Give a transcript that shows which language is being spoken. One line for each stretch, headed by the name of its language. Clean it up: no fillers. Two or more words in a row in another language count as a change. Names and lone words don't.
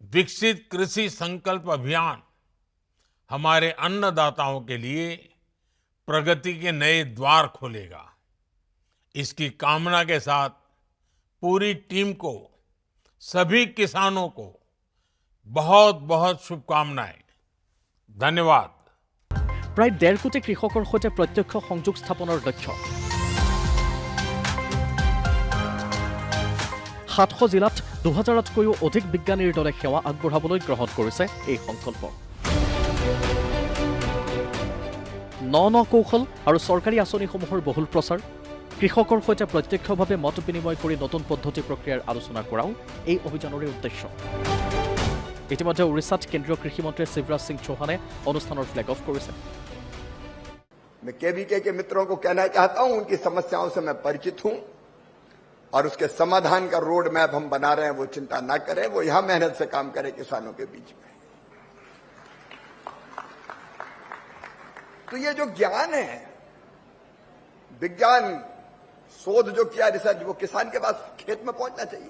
Hindi: विकसित कृषि संकल्प अभियान हमारे अन्नदाताओं के लिए प्रगति के नए द्वार खोलेगा। इसकी कामना के साथ पूरी टीम को, सभी किसानों को बहुत बहुत शुभकामनाएं। धन्यवाद।
Assamese: প্ৰায় 1.5 কোটি কৃষকৰ সৈতে প্ৰত্যক্ষ সংযোগ স্থাপনৰ লক্ষ্য 700 জিলাত 2000তকৈও অধিক বিজ্ঞানীৰ দলে সেৱা আগবঢ়াবলৈ গ্ৰহণ কৰিছে এই সংকল্প। ন কৌশল আৰু চৰকাৰী আঁচনিসমূহৰ বহুল প্ৰচাৰ, কৃষকৰ সৈতে প্ৰত্যক্ষভাৱে মত বিনিময় কৰি নতুন পদ্ধতি প্ৰক্ৰিয়াৰ আলোচনা কৰাও এই অভিযানৰে উদ্দেশ্য। ইতিমধ্যে উৰিষ্যাত কেন্দ্ৰীয় কৃষিমন্ত্ৰী শিৱৰাজ সিং চৌহানে অনুষ্ঠানৰ
English: flag off
Assamese: কৰিছে।
Hindi: मैं केवीके के मित्रों को कहना चाहता हूं, उनकी समस्याओं से मैं परिचित हूं और उसके समाधान का
English: road map
Hindi: हम बना रहे हैं। वो चिंता ना करें, वो यहां मेहनत से काम करें किसानों के बीच में। तो ये जो ज्ञान है, विज्ञान शोध जो किया, रिसर्च, वो किसान के पास खेत में पहुंचना चाहिए।